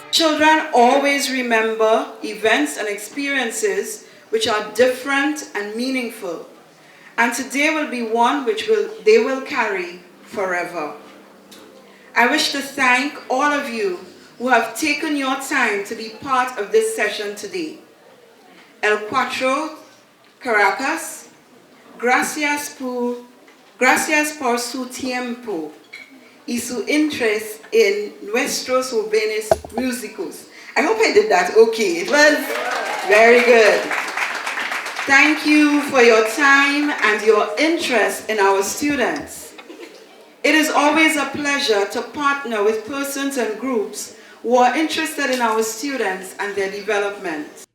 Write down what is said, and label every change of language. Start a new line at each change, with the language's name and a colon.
English: Children always remember events and experiences which are different and meaningful, and today will be one which they will carry forever. I wish to thank all of you who have taken your time to be part of this session today.
Spanish: El Cuatro, Caracas, gracias por su tiempo y su interés en nuestros jóvenes músicos.
English: I hope I did that okay. It was very good. Thank you for your time and your interest in our students. It is always a pleasure to partner with persons and groups who are interested in our students and their development.